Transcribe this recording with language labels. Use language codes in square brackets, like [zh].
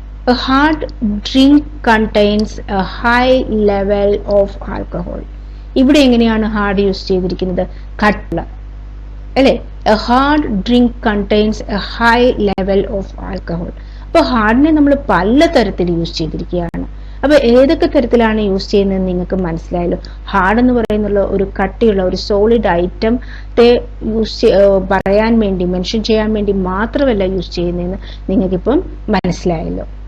[en] A hard drink contains a high level of alcohol. [ml] ഇവിടെ എങ്ങനെയാണ് hard use ചെയ്തിരിക്കുന്നത്? കട്ടില അല്ലെ? [en] A hard drink contains a high level of alcohol. [ml] അപ്പോൾ ഹാർഡിനെ നമ്മൾ പല തരത്തിൽ യൂസ് ചെയ്തിരിക്കുകയാണ്. അപ്പൊ ഏതൊക്കെ തരത്തിലാണ് യൂസ് ചെയ്യുന്നതെന്ന് നിങ്ങൾക്ക് മനസ്സിലായല്ലോ. ഹാർഡ് എന്ന് പറയുന്നുള്ള ഒരു കട്ടിയുള്ള ഒരു സോളിഡ് ഐറ്റത്തെ പറയാൻ വേണ്ടി, മെൻഷൻ ചെയ്യാൻ വേണ്ടി മാത്രമല്ല യൂസ് ചെയ്യുന്നതെന്ന് നിങ്ങൾക്കിപ്പം മനസ്സിലായല്ലോ.